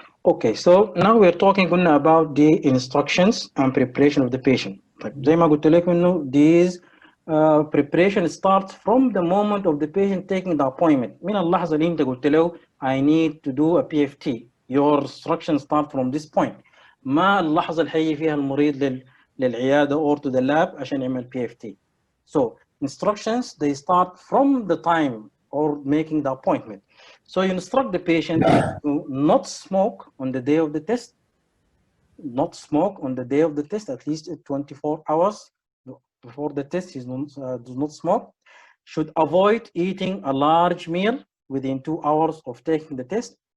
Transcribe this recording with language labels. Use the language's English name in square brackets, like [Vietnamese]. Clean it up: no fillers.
[English] Okay, so now we're talking about the instructions and preparation of the patient. [Arabic] طيب زي ما قلت لك إنه [English] these preparation starts from the moment of the patient taking the appointment. [Arabic] من اللحظة اللي أنت قلت له [English] I need to do a PFT. Your instructions start from this point. [Arabic] ما اللحظة اللي هيجي فيها المريض للعيادة [English] or to the lab [Arabic] عشان يعمل PFT. [English] So instructions, they start from the time or making the appointment. So you instruct the patient to not smoke on the day of the test, not smoke on the day of the test, at least 24 hours before the test, he does not smoke, should avoid eating a large meal within 2 hours of taking the test.